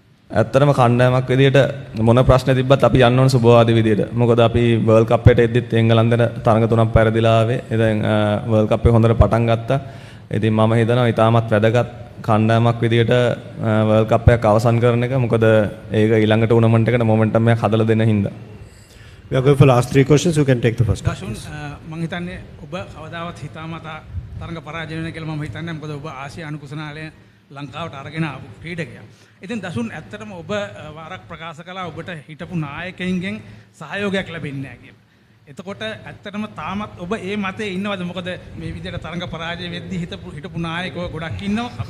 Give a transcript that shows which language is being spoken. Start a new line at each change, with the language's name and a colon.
Sinhala: ඇත්තටම කණ්ඩායමක් විදියට මොන ප්‍රශ්න තිබ්බත් අපි යන්න ඕන සුබවාදී විදියට. මොකද අපි වර්ල්ඩ් කප් එකට එද්දිත් එංගලන්තෙට තරඟ තුනක් පෙරදිලා ආවේ. ඉතින් වර්ල්ඩ් කප් එක හොඳට පටන් ගත්තා. ඉතින් මම හිතනවා ඊටමත් වැදගත් කණ්ඩායමක් විදියට වර්ල්ඩ් කප් එකක් අවසන් කරන එක. මොකද ඒක ඊළඟ ටූර්නමන්ට් එකට මොමන්ටම් එකක් හදලා දෙන්න හින්දා.
English: We are going for last 3 questions. You can take the first question.
Sinhala: මම හිතන්නේ ඔබ කවදාවත් හිතාමතා තරඟ පරාජය වෙන කියලා මම හිතන්නේ. මොකද ඔබ ආසියා අනුකුසනාලය ලංකාවට අරගෙන ආපු ක්‍රීඩකයා. ඉතින් දසුන් ඇත්තටම ඔබ වාරක් ප්‍රකාශ කළා ඔබට හිටපු නායකයින්ගෙන් සහයෝගයක් ලැබෙන්නේ නැහැ කියලා. එතකොට ඇත්තටම තාමත් ඔබ ඒ මතේ ඉන්නවද? මොකද මේ විදිහට තරඟ පරාජය වෙද්දී හිටපු නායකයෝ ගොඩක් ඉන්නවා.